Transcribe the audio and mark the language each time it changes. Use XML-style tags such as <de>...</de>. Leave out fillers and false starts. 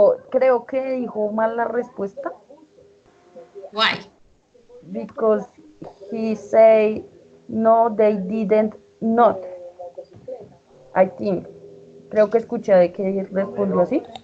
<es>Creo que dijo mal la respuesta.</es> <en>Why? Because he said no, they didn't not. I think.</en> <es>Creo que escuché de que respondió así.</es>